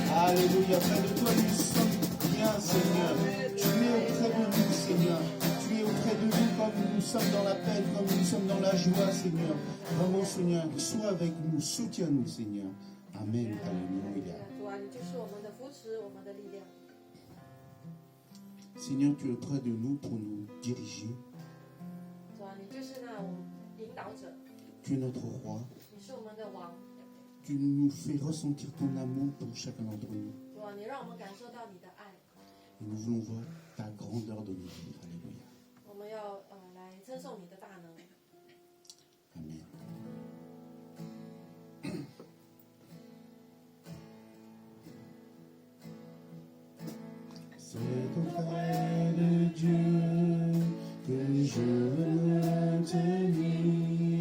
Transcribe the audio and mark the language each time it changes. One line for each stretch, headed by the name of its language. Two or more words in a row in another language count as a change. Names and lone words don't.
French: Alléluia. Près de toi, nous sommes bien, Seigneur. Tu es auprès de nous, Seigneur. Tu es auprès de nous comme nous sommes dans la peine, comme nous sommes dans la joie, Seigneur. Vraiment, Seigneur, sois avec nous, soutiens-nous, Seigneur. Amen. Alléluia.
Chinese: 主啊，你就是我们的扶持，我们的力量。
French: Seigneur, tu es auprès de nous pour nous diriger.
Chinese: 主啊，你就是那我们引导者，
French: Tu es notre roi.
Chinese: 你是我们的王。
French: Tu nous fais ressentir ton amour pour chacun d'entre nous.
Chinese: 主啊，你让我们感受到你的爱。
French: Et nous voulons voir ta grandeur de nos vies. Alléluia.
Chinese: 我们要来称颂你的大能。
French: Amen. C'est auprès de Dieu que je veux me tenir.